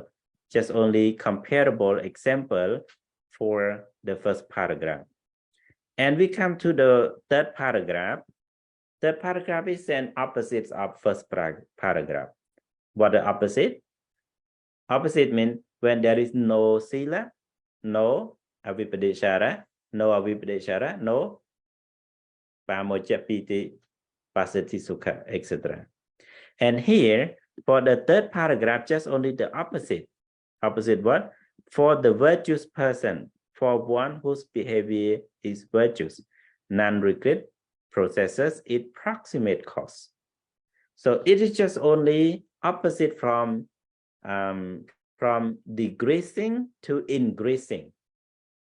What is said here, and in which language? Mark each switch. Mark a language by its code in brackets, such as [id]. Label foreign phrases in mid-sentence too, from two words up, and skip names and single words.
[en] Just only comparable example for the first paragraph. And we come to the third paragraph. Third paragraph is an opposite of first paragraph. What the opposite? Opposite means when there is no sila, no avipadeshara, no [pi] pamoja piti, pasati sukha, [en] etc. And here, for the third paragraph, just only the opposite. Opposite what? For the virtuous person, for one whose behavior is virtuous, non-regret processes its proximate cause. So it is just only opposite from decreasing to increasing.